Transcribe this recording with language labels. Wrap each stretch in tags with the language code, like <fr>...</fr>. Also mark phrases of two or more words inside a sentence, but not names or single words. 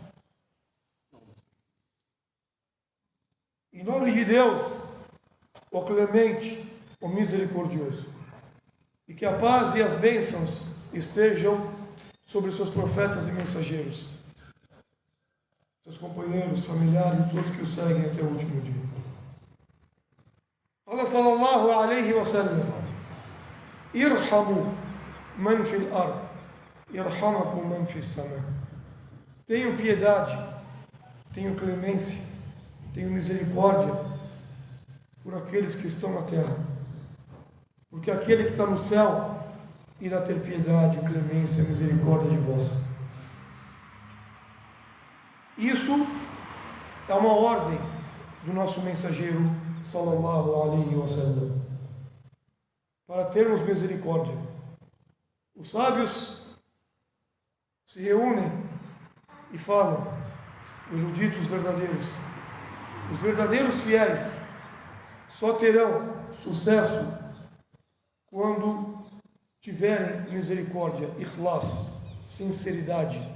<pt>Em nome de Deus, o clemente, o misericordioso, e que a paz e as bênçãos estejam sobre seus profetas e mensageiros, seus companheiros, familiares e todos que o seguem até o último dia.</pt> <ar>Fala صلى الله عليه وسلم: ارحموا من في الأرض يرحمكم من في السماء.</ar> <pt>Tenho piedade, tenho clemência, tenho misericórdia por aqueles que estão na terra, porque aquele que está no céu irá ter piedade, clemência, misericórdia de vós. Isso é uma ordem do nosso mensageiro</pt> <ar>صلى الله عليه وسلم,</ar> <pt>para termos misericórdia. Os sábios se reúnem e falam, eruditos verdadeiros, os verdadeiros fiéis só terão sucesso quando tiverem misericórdia, ikhlas, sinceridade.</pt>